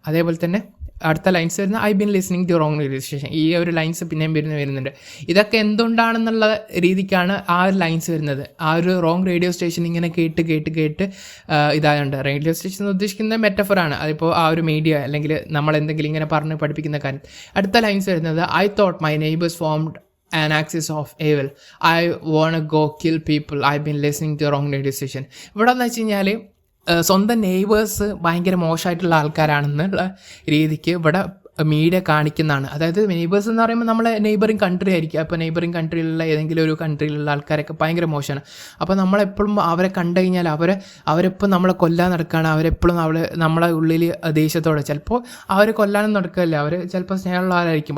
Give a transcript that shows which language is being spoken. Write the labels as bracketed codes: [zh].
[ml] അതേപോലെ തന്നെ അടുത്ത ലൈൻസ് വരുന്ന [en] I been listening to wrong radio station, [ml] ഈ ഒരു ലൈൻസ് പിന്നെയും വരുന്നുണ്ട്. ഇതൊക്കെ എന്തുകൊണ്ടാണെന്നുള്ള രീതിക്കാണ് ആ ഒരു ലൈൻസ് വരുന്നത്. ആ ഒരു റോങ് റേഡിയോ സ്റ്റേഷൻ ഇങ്ങനെ കേട്ട് ഇതായുണ്ട്. റേഡിയോ സ്റ്റേഷൻ എന്ന് ഉദ്ദേശിക്കുന്നത് മെറ്റഫറാണ്. അതിപ്പോൾ ആ ഒരു മീഡിയ അല്ലെങ്കിൽ നമ്മളെന്തെങ്കിലും ഇങ്ങനെ പറഞ്ഞ് പഠിപ്പിക്കുന്ന കാര്യം. അടുത്ത ലൈൻസ് വരുന്നത് [en] I thought my neighbours formed an axis of evil, I wanna go kill people, I've been listening to wrong radio station. [ml] ഇവിടെ എന്ന് വെച്ച് കഴിഞ്ഞാൽ സ്വന്തം നെയ്ബേഴ്സ് ഭയങ്കര മോശമായിട്ടുള്ള ആൾക്കാരാണെന്നുള്ള രീതിക്ക് ഇവിടെ മീഡിയ കാണിക്കുന്നതാണ്. അതായത് നെയ്ബേഴ്സ് എന്ന് പറയുമ്പോൾ നമ്മളെ നെയ്ബറിങ് കൺട്രി ആയിരിക്കും. അപ്പോൾ നെയ്ബറിങ് കൺട്രിയിലുള്ള ഏതെങ്കിലും ഒരു കൺട്രിയിലുള്ള ആൾക്കാരൊക്കെ ഭയങ്കര മോശമാണ്. അപ്പോൾ നമ്മളെപ്പോഴും അവരെ കണ്ടു കഴിഞ്ഞാൽ അവരെപ്പോൾ നമ്മളെ കൊല്ലാൻ നടക്കുകയാണ്, അവരെപ്പോഴും നമ്മളെ ഉള്ളിൽ ദേഷ്യത്തോടെ, ചിലപ്പോൾ അവർ കൊല്ലാനും നടക്കുകയല്ല, അവർ ചിലപ്പോൾ സ്നേഹമുള്ള ആളായിരിക്കും.